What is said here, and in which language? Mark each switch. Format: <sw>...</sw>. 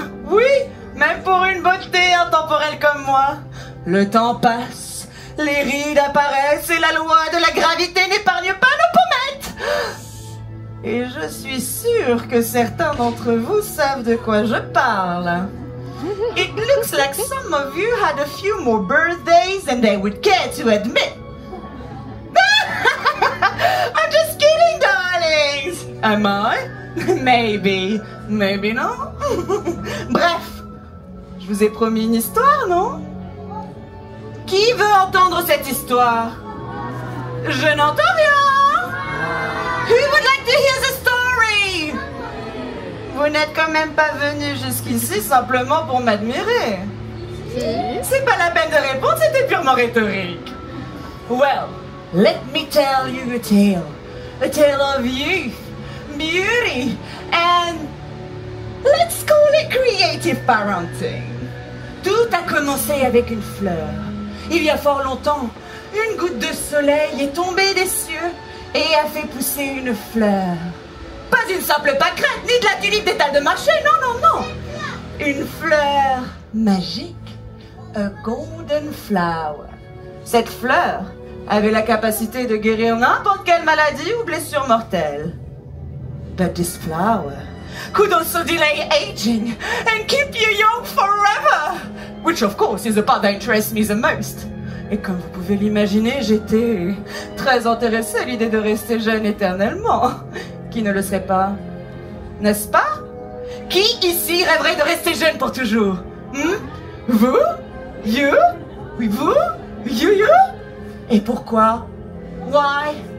<fr>Oui, même pour une beauté intemporelle comme moi. Le temps passe, les rides apparaissent et la loi de la gravité n'épargne pas nos pommettes. Et je suis sûre que certains d'entre vous savent de quoi je parle.</fr> <en>It looks like some of you had a few more birthdays than they would care to admit. I'm just kidding, darlings. Am I? Maybe. Maybe non.</en> <fr>Bref, je vous ai promis une histoire, non? Qui veut entendre cette histoire? Je n'entends rien.</fr> <en>Who would like to hear the story?</en> <fr>Vous n'êtes quand même pas venu jusqu'ici simplement pour m'admirer. C'est pas la peine de répondre, c'était purement rhétorique.</fr> <en>Well, let me tell you a tale. A tale of youth, beauty, and let's call it creative parenting.</en> <fr>Tout a commencé avec une fleur. Il y a fort longtemps, une goutte de soleil est tombée des cieux et a fait pousser une fleur. Pas une simple pâquerette, ni de la tulipe d'étal de marché, non. Une fleur magique,</fr> <en>a golden flower.</en> <fr>Cette fleur avait la capacité de guérir n'importe quelle maladie ou blessure mortelle.</fr> <en>But this flower could also delay aging and keep you young forever, which of course is the part that interests me the most.</en> <fr>Et comme vous pouvez l'imaginer, j'étais très intéressée à l'idée de rester jeune éternellement. Qui ne le serait pas? N'est-ce pas? Qui ici rêverait de rester jeune pour toujours? Vous? You? Oui, vous? You? Et pourquoi? Why?</fr>